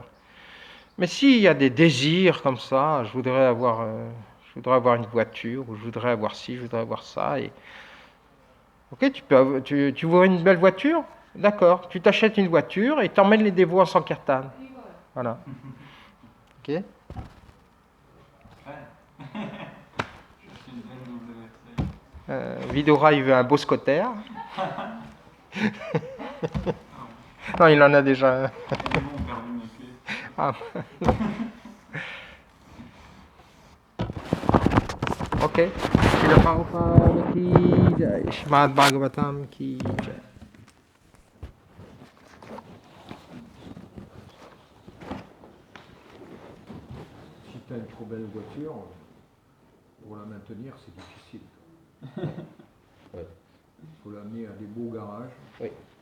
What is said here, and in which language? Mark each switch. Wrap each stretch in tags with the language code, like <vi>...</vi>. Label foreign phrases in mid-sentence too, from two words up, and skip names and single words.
<fr>Mais s'il y a des désirs comme ça, je voudrais avoir une voiture, ou je voudrais avoir ci, je voudrais avoir ça, et ok, tu vois une belle voiture, d'accord, tu t'achètes une voiture et t'emmènes les dévots en Sankirtan. Voilà. Ok. Vidura, il veut un beau scotter. Non, il en a déjà un. Ah. Ok.</fr> <hi>Srila Prabhupada ki jai. Srimad Bhagavatam ki jai.</hi> <fr>Si tu as une trop belle voiture, pour la maintenir, c'est difficile. Ouais. Il faut l'amener à des beaux garages. Oui.</fr>